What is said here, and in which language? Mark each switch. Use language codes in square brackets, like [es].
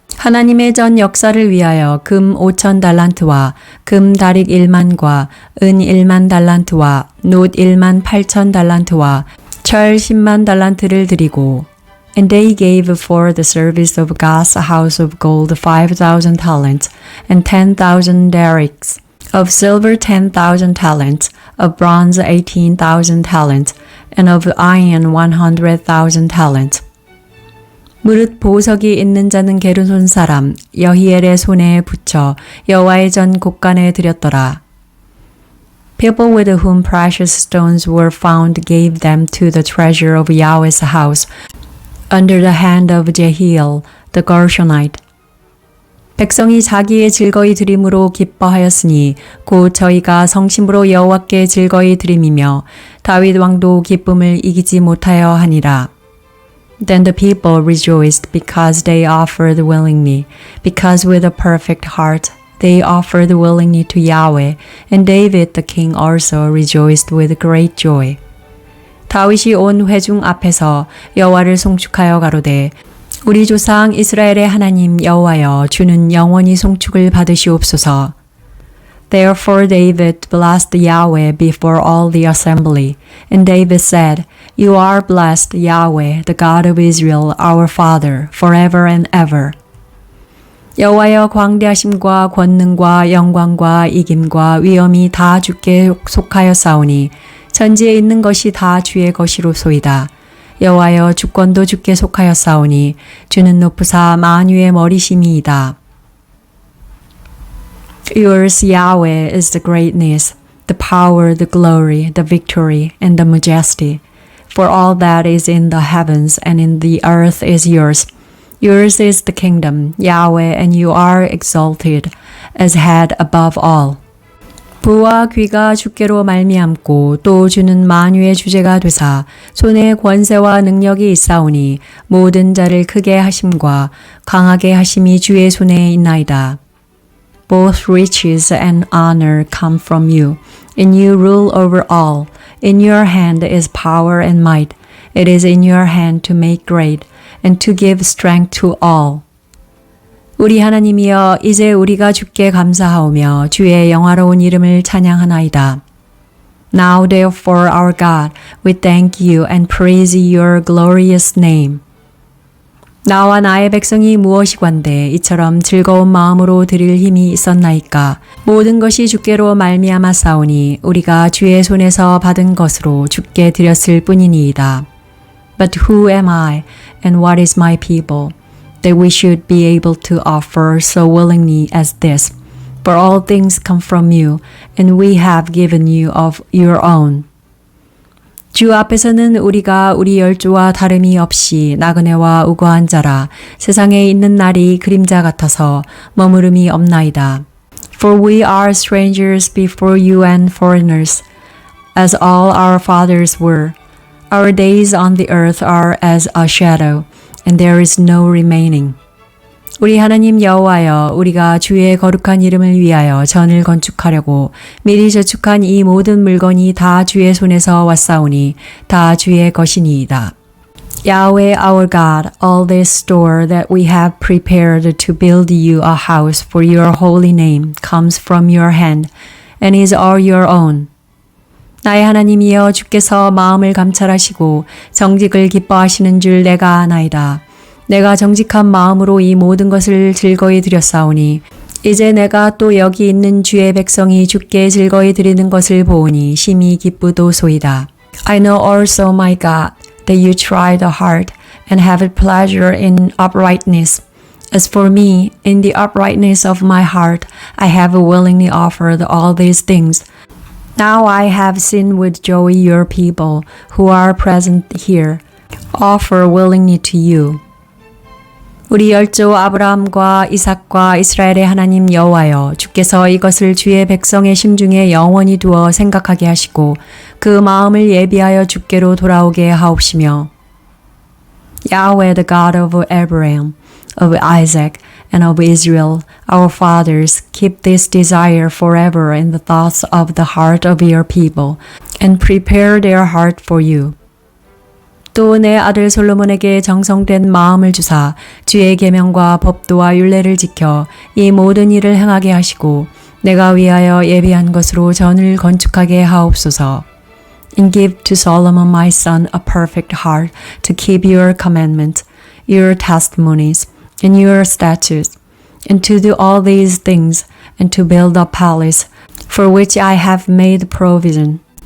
[ko] 하나님의 전 역사를 위하여 금 5,000 달란트와 금 다릭 1만과 은 1만 달란트와 놋 1만 8천 달란트와 철 10만 달란트를 드리고 [en] And they gave for the service of God's house of gold 5,000 talents and 10,000 derricks, of silver 10,000 talents, of bronze 18,000 talents, and of iron 100,000 talents. [ko] 무릇 보석이 있는 자는 게르손 사람 여히엘의 손에 붙여 여호와의 전 곳간에 드렸더라. [en] People with whom precious stones were found gave them to the treasure of Yahweh's house under the hand of Jehiel the Gershonite. [ko] 백성이 자기의 즐거이 드림으로 기뻐하였으니 곧 저희가 성심으로 여호와께 즐거이 드림이며 다윗 왕도 기쁨을 이기지 못하여 하니라. [en] Then the people rejoiced because they offered willingly, because with a perfect heart they offered willingly to Yahweh, and David the king also rejoiced with great joy. [ko] 다윗이 온 회중 앞에서 여호와를 송축하여 가로되 우리 조상 이스라엘의 하나님 여호와여 주는 영원히 송축을 받으시옵소서. [en] Therefore David blessed Yahweh before all the assembly, and David said, You are blessed, Yahweh, the God of Israel, our Father, forever and ever. [ko] 여호와여 광대하심과 권능과 영광과 이김과 위엄이 다 주께 속하였사오니 천지에 있는 것이 다 주의 것이로소이다. 여호와여 주권도 주께 속하였사오니 주는 높으사 만유의 머리심이이다. [en] Yours, Yahweh, is the greatness, the power, the glory, the victory, and the majesty. For all that is in the heavens and in the earth is yours. Yours is the kingdom, Yahweh, and you are exalted as head above all. [ko] 부와 귀가 주께로 말미암고 또 주는 만유의 주제가 되사 손에 권세와 능력이 있사오니 모든 자를 크게 하심과 강하게 하심이 주의 손에 있나이다. [en] Both riches and honor come from you, and you rule over all. In your hand is power and might. It is in your hand to make great, and to give strength to all. [ko] 우리 하나님이여 이제 우리가 주께 감사하오며 주의 영화로운 이름을 찬양하나이다. [en] Now therefore our God, we thank you and praise your glorious name. [ko] 나와 나의 백성이 무엇이관대 이처럼 즐거운 마음으로 드릴 힘이 있었나이까. 모든 것이 주께로 말미암았사오니 우리가 주의 손에서 받은 것으로 주께 드렸을 뿐이니이다. [en] But who am I and what is my people, that we should be able to offer so willingly as this? For all things come from you, and we have given you of your own. [ko] 주 앞에서는 우리가 우리 열조와 다름이 없이 나그네와 우거한 자라. 세상에 있는 날이 그림자 같아서 머무름이 없나이다. [en] For we are strangers before you and foreigners, as all our fathers were. Our days on the earth are as a shadow, and there is no remaining. [ko] 우리 하나님 여호와여, 우리가 주의 거룩한 이름을 위하여 전을 건축하려고 미리 저축한 이 모든 물건이 다 주의 손에서 왔사오니 다 주의 것이니이다. [en] Yahweh our God, all this store that we have prepared to build you a house for your holy name comes from your hand and is all your own. [ko] 나의 하나님이여 주께서 마음을 감찰하시고 정직을 기뻐하시는 줄 내가 아나이다. 내가 정직한 마음으로 이 모든 것을 즐거이 드렸사오니 이제 내가 또 여기 있는 주의 백성이 주께 즐거이 드리는 것을 보오니 심히 기쁘도소이다. [en] I know also, my God, that you try the heart and have pleasure in uprightness. As for me, in the uprightness of my heart, I have willingly offered all these things. Now I have seen with joy your people who are present here. Offer willingly to you. [ko] 우리 열조 아브라함과 이삭과 이스라엘의 하나님 여호와여, 주께서 이것을 주의 백성의 심중에 영원히 두어 생각하게 하시고 그 마음을 예비하여 주께로 돌아오게 하옵시며. [en] Yahweh, the God of Abraham, of Isaac, and of Israel, our fathers, keep this desire forever in the thoughts of the heart of your people, and prepare their heart for you. [ko] 또 내 아들 솔로몬에게 정성된 마음을 주사 주의 계명과 법도와 율례를 지켜 이 모든 일을 행하게 하시고 내가 위하여 예비한 것으로 전을 건축하게 하옵소서. [en] And give to Solomon my son a perfect heart to keep your commandments, your testimonies, and your statutes, and to do all these things, and to build a palace, for which I have made provision.